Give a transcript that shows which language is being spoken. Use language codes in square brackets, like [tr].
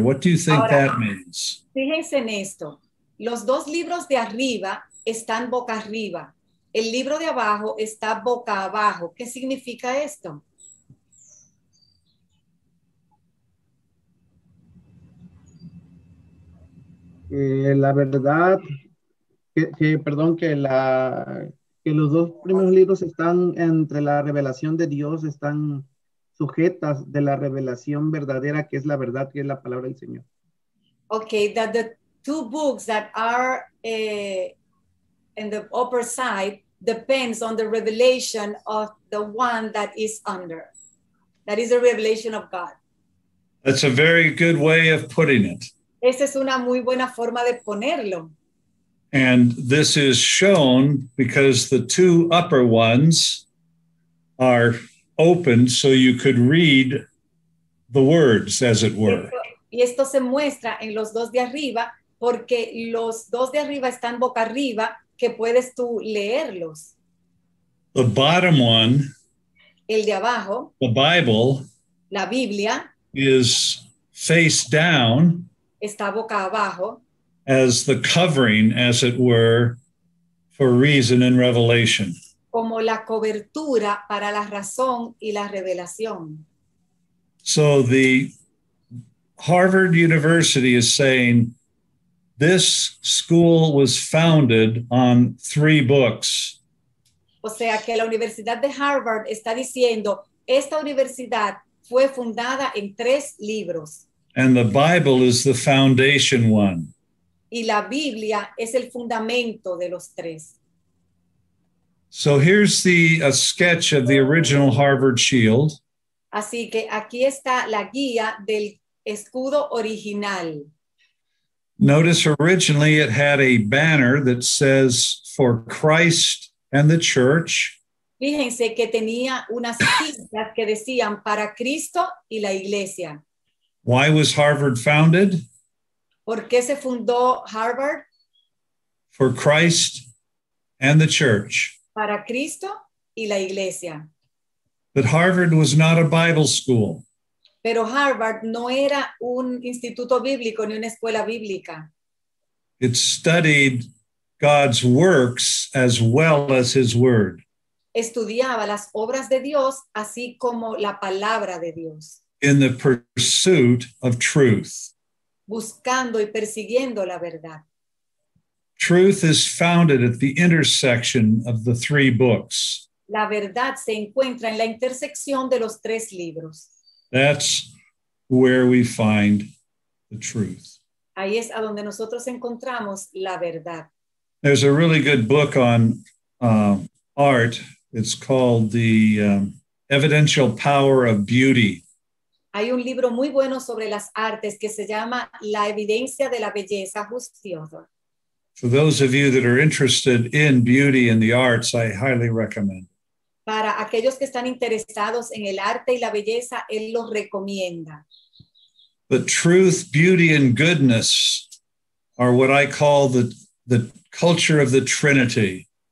[en] What do you think [es] Ahora, [en] that means? [es] Fíjense en esto. Los 2 libros de arriba están boca arriba. El libro de abajo está boca abajo. ¿Qué significa esto? La verdad, perdón, que los 2 primeros libros están entre la revelación de Dios, están sujetas de la revelación verdadera, que es la verdad, que es la palabra del Señor. [en] Okay, that the 2 books that are in the upper side depends on the revelation of the one that is under. That is the revelation of God. That's a very good way of putting it. [es] Esa es una muy buena forma de ponerlo. [en] And this is shown because the 2 upper ones are open so you could read the words, as it were. [es] Y esto se muestra en los 2 de arriba porque los 2 de arriba están boca arriba que puedes tú leerlos. [en] The bottom one, [es] El de abajo, [en] the Bible, [es] la Biblia, [en] is face down [es] está boca abajo [en] as the covering, as it were, for reason and revelation. [es] como la cobertura para la razón y la revelación. [en] So the Harvard University is saying this school was founded on 3 books. [es] O sea que la Universidad de Harvard está diciendo, esta universidad fue fundada en 3 libros [en] And the Bible is the foundation one. [es] y la Biblia es el fundamento de los 3. [en] So here's a sketch of the original Harvard shield. [es] Así que aquí está la guía del escudo original. [en] Notice originally it had a banner that says, "For Christ and the Church." [es] Fíjense que tenía unas cintas que decían para Cristo y la iglesia. [en] Why was Harvard founded? [es] ¿Por qué se fundó Harvard? [en] For Christ and the Church. [es] Para Cristo y la iglesia. [en] But Harvard was not a Bible school. [es] Pero Harvard no era un instituto bíblico ni una escuela bíblica. [en] It studied God's works as well as his word. [es] Estudiaba las obras de Dios así como la palabra de Dios. [en] In the pursuit of truth. [es] Buscando y persiguiendo la verdad. [en] Truth is founded at the intersection of the 3 books. [es] La verdad se encuentra en la intersección de los 3 libros. [en] That's where we find the truth. [es] Ahí es a donde nosotros encontramos la verdad. [en] There's a really good book on art. It's called The Evidential Power of Beauty. [es] Hay un libro muy bueno sobre las artes que se llama La evidencia de la belleza juiciosa. [en] For those of you that are interested in beauty and the arts, I highly recommend. [es] Para aquellos que están interesados en el arte y la belleza, él los recomienda. [en] But truth, beauty, and goodness are what I call the culture of the Trinity.